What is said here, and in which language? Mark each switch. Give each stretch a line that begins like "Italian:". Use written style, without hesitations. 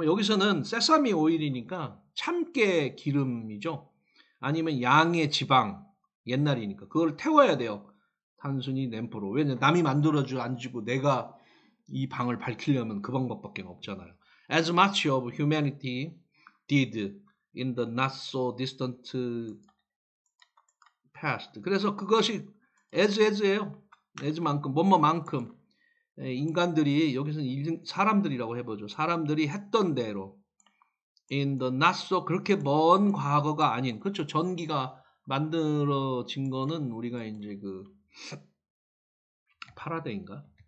Korean: 그럼 여기서는 세사미 오일이니까 참깨 기름이죠. 아니면 양의 지방, 옛날이니까 그걸 태워야 돼요. 단순히 램프로. 왜냐면 남이 만들어주 안 주고 내가 이 방을 밝히려면 그 방법밖에 없잖아요.
English: As much of humanity did in the not so distant past.
Korean: 그래서 그것이 as예요. as만큼, 뭐뭐만큼. 인간들이 여기서는 사람들이라고 해보죠. 사람들이 했던 대로 in the not so 그렇게 먼 과거가 아닌 그렇죠. 전기가 만들어진 거는 우리가 이제 그 파라데이인가?